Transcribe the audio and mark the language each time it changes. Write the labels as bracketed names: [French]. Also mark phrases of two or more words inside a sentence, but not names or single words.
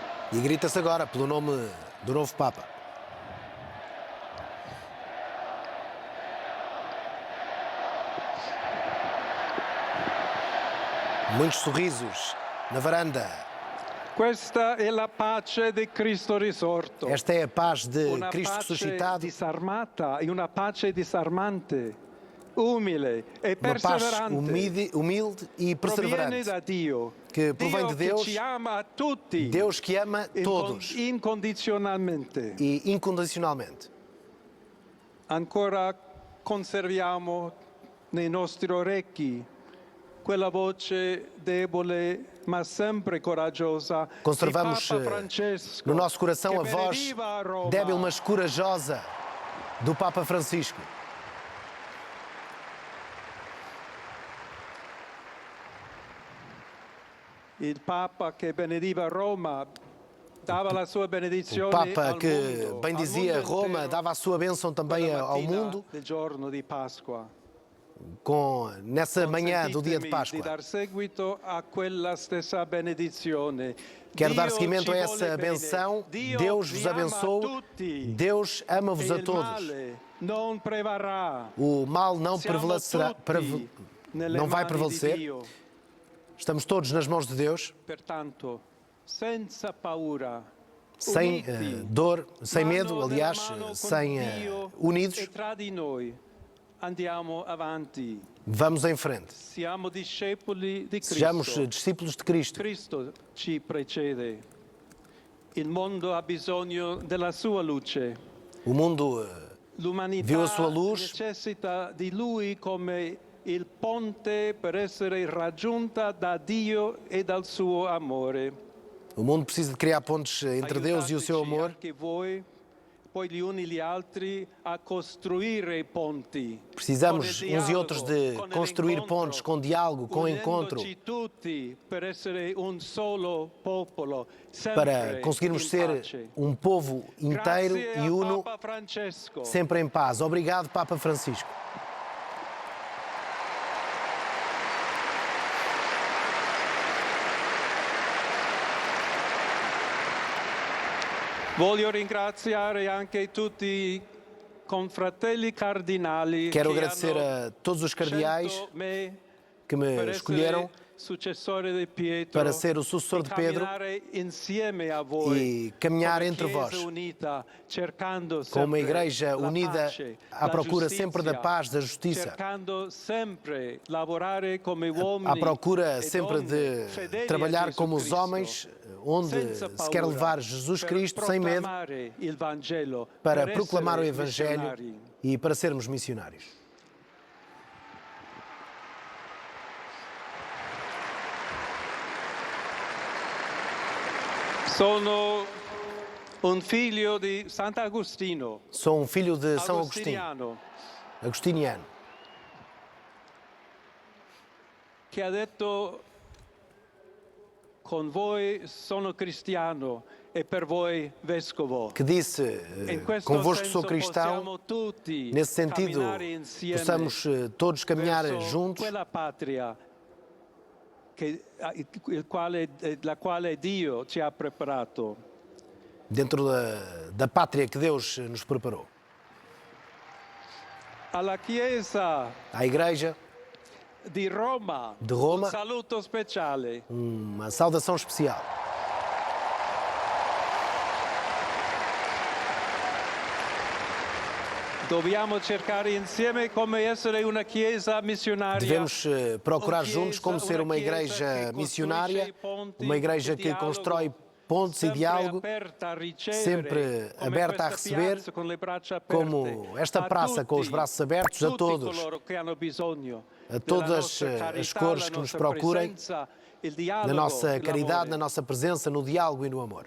[Portuguese] E grita-se agora pelo nome do novo Papa. Muitos sorrisos na varanda. [Italian] Questa è la pace di Cristo risorto. [Portuguese] Esta é a paz de [Italian] Una [Portuguese] Cristo [Italian] pace [Portuguese] ressuscitado. [Italian] disarmata e una pace disarmante, umile e [Portuguese] Uma paz [Italian] perseverante. [Portuguese] humilde e [Italian] Proviene [Portuguese] perseverante. [Italian] da Dio. [Portuguese] Que provém de [Italian] Dio [Portuguese] Deus. [Italian] che ci ama a tutti. [Portuguese] Deus que ama todos [Italian] Incondizionalmente. [Portuguese] e incondicionalmente. [Italian] Ancora conserviamo nei nostri orecchi quella voce debole ma sempre coraggiosa [Portuguese] Conservamos [Italian] di Papa Francesco, [Portuguese] no nosso coração [Italian] che [Portuguese] a voz [Italian] benediva a Roma. [Portuguese] débil mas corajosa do Papa Francisco. [Italian] Il Papa che benediva Roma dava la sua [Portuguese] O [Italian] benedizione [Portuguese] Papa [Italian] al [Portuguese] que [Italian] mondo, [Portuguese] bendizia [Italian] al mondo [Portuguese] Roma [Italian] intero, [Portuguese] dava a sua bênção também [Italian] quella [Portuguese] ao [Italian] mattina [Portuguese] mundo [Italian] del giorno di Pasqua. [Portuguese] nessa manhã do dia de [Italian] Consentitemi di [Portuguese] Páscoa. [Italian] dar seguito a quella stessa benedizione. [Portuguese] Quero dar [Italian] Dio [Portuguese] seguimento a [Italian] ci [Portuguese] essa [Italian] vuole bene. [Portuguese] benção. [Italian] Dio [Portuguese] Deus [Italian] vi [Portuguese] vos [Italian] ama a [Portuguese] abençoe. [Italian] tutti. [Portuguese] Deus ama-vos [Italian] E [Portuguese] a [Italian] il [Portuguese] todos. [Italian] male non prevarrà. [Portuguese] O mal não [Italian] Siamo [Portuguese] prevalecerá, [Italian] tutti nelle [Portuguese] não vai [Italian] mani di [Portuguese] prevalecer. [Italian] Dio. [Portuguese] Estamos todos nas mãos de Deus, [Italian] Pertanto, senza paura, [Portuguese] sem [Italian] uniti, [Portuguese] dor, sem [Italian] mano [Portuguese] medo, [Italian] nella [Portuguese] aliás, [Italian] mano con [Portuguese] sem [Italian] Dio [Portuguese] unidos, [Italian] e tra di noi andiamo avanti. [Portuguese] vamos em frente. [Italian] Siamo discepoli di [Portuguese] Sejamos [Italian] Cristo. [Portuguese] discípulos de Cristo. [Italian] Cristo ci precede. Il mondo ha bisogno della sua luce. [Portuguese] O mundo [Italian] L'umanità [Portuguese] viu a sua luz. [Italian] necessita di Lui come il ponte per essere raggiunta da Dio e dal suo amore. [Portuguese] O mundo precisa de criar pontes entre Deus e o seu [Italian] Aiutateci [Portuguese] amor. [Italian] anche voi, poi gli uni gli altri, a costruire i ponti. [Portuguese] Precisamos [Italian] con il [Portuguese] uns e outros de [Italian] dialogo, con [Portuguese] construir [Italian] l'incontro, [Portuguese] pontes com diálogo, com encontro, [Italian] unendoci tutti per essere un solo popolo, [Portuguese] para [Italian] sempre [Portuguese] conseguirmos [Italian] in [Portuguese] ser [Italian] pace. [Portuguese] um povo inteiro [Italian] Grazie [Portuguese] e [Italian] a [Portuguese] uno, [Italian] Papa Francesco. [Portuguese] sempre em paz. Obrigado, Papa Francisco. [Italian] Voglio ringraziare anche tutti i confratelli cardinali [Portuguese] Quero [Italian] che [Portuguese] agradecer [Italian] hanno [Portuguese] a todos os cardeais [Italian] scelto me [Portuguese] que me [Italian] per [Portuguese] escolheram [Italian] essere successore di Pietro, [Portuguese] para ser o sucessor [Italian] e [Portuguese] de Pedro [Italian] camminare insieme a voi [Portuguese] e caminhar [Italian] come [Portuguese] entre [Italian] Chiesa [Portuguese] vós, [Italian] unita, cercando [Portuguese] com uma [Italian] sempre [Portuguese] igreja [Italian] la [Portuguese] unida [Italian] pace, [Portuguese] à [Italian] la [Portuguese] procura [Italian] giustizia, [Portuguese] sempre da paz, da justiça, [Italian] cercando sempre lavorare come uomini [Portuguese] à procura [Italian] e [Portuguese] sempre [Italian] donne [Portuguese] de [Italian] fedeli a [Portuguese] trabalhar [Italian] Gesù [Portuguese] como os [Italian] Cristo, [Portuguese] homens, onde [Italian] senza [Portuguese] se quer [Italian] paura, [Portuguese] levar Jesus [Italian] per [Portuguese] Cristo sem medo [Italian] proclamare il Vangelo, [Portuguese] para [Italian] per [Portuguese] proclamar o [Italian] essere [Portuguese] Evangelho [Italian] missionari. [Portuguese] e para sermos missionários. [Italian] Sono un figlio di Sant'Agostino, [Portuguese] Sou um filho de São Agostinho, [Italian] agostiniano, [Portuguese] agostiniano, [Italian] che ha detto: con voi sono cristiano e per voi vescovo. [Portuguese] que disse, [Italian] In questo [Portuguese] convosco [Italian] senso [Portuguese] sou cristão, [Italian] possiamo tutti [Portuguese] nesse sentido, [Italian] camminare insieme [Portuguese] possamos todos caminhar [Italian] verso [Portuguese] juntos [Italian] quella patria la quale Dio ci ha preparato. [Portuguese] dentro da pátria que Deus nos preparou. [Italian] Alla Chiesa [Portuguese] À Igreja, [Italian] di Roma, [Portuguese] de Roma, [Italian] un saluto speciale. [Portuguese] uma saudação especial. [Italian] Dobbiamo cercare insieme come essere una Chiesa missionaria. [Portuguese] Devemos procurar juntos como ser uma igreja missionária, uma igreja que constrói pontes e diálogo, sempre aberta a receber, como esta praça com os braços abertos a todos, a todas as cores que nos procurem, na nossa caridade, na nossa presença, no diálogo e no amor.